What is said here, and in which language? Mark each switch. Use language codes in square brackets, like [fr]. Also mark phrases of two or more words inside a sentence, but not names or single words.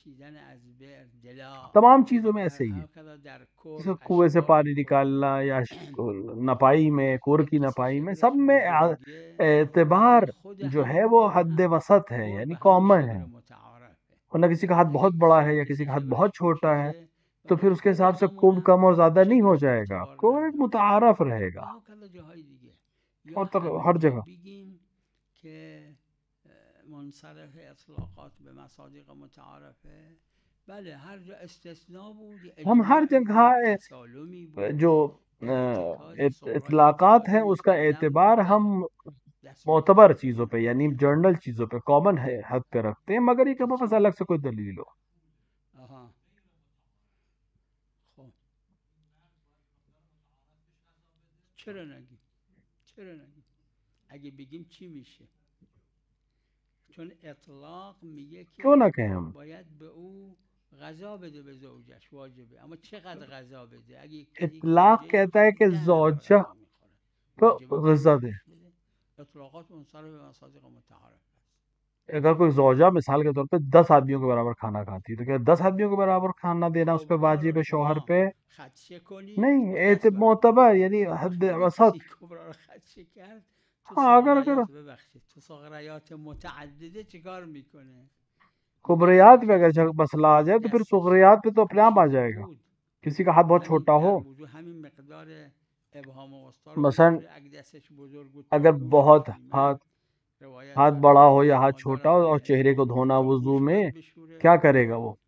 [ur] تمام چیزوں میں ایسے ہی ہے، جیسے کنویں سے پانی نکالنا یا نپائی میں، کور کی نپائی میں، سب میں اعتبار جو ہے وہ حد وسط ہے، یعنی کامن ہے. ورنہ کسی کا ہاتھ بہت بڑا ہے یا کسی کا ہاتھ بہت چھوٹا ہے تو پھر اس کے حساب سے کم اور زیادہ نہیں ہو جائے گا، کو ایک متعارف رہے گا. اور ہر جگہ [fa] منصرف اطلاقات به مصادیق متعارفه، بله هر جا استثناء بود. [ur] ہم ہر جگہ جو اطلاقات ہیں اس کا اعتبار ہم معتبر چیزوں پہ یعنی جنرل چیزوں پہ، کامن حد پہ رکھتے ہیں، مگر یہ کہ بس الگ سے کوئی دلیل ہو. [fa] چرا نگیم اگه بگیم چی میشه؟ چون اطلاق میگه که [ur] کیوں نہ کہیں ہم [fa] باید به او غذا بده، به زوجش واجبه، اما چقدر غذا بده؟ اگه [ur] اطلاق کہتا ہے کہ زوجہ کو غذا دے. [fa] اطلاقات منصرف به مصادیق متعارف. [ur] اگر کوئی زوجہ مثال کے طور پہ 10 آدمیوں کے برابر کھانا کھاتی ہے تو کیا 10 آدمیوں کے برابر کھانا دینا اس پہ واجب ہے شوہر پہ؟ نہیں، معتبر یعنی حد وسط. ہاں اگر [fa] تو صغریات متعدده چیکار میکنه؟ [ur] کبریات پہ اگر مسئلہ آ جائے تو پھر صغریات پہ تو اپنے آپ آ جائے گا. کسی کا ہاتھ بہت چھوٹا ہو، مثلا اگر بہت ہاتھ بڑا ہو یا ہاتھ چھوٹا ہو اور چہرے کو دھونا وضو میں، کیا کرے گا وہ؟